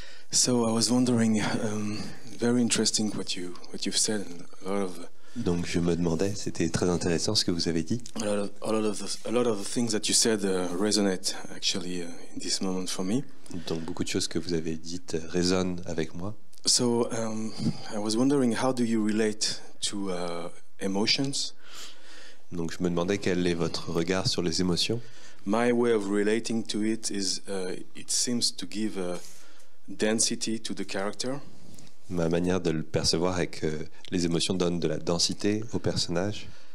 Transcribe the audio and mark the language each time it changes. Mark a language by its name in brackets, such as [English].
[English] So I was wondering, very interesting what you've said, and [French] donc je me demandais, c'était très intéressant ce que vous avez dit. [English] a lot of the things that you said resonate actually in this moment for me. [French] Donc beaucoup de choses que vous avez dites résonnent avec moi. [English] So I was wondering, how do you relate to emotions? [French] Donc je me demandais quel est votre regard sur les émotions. [English] My way of relating to it is it seems to give a density to the character. [French] Ma manière de le percevoir est que les émotions donnent de la densité au personnage.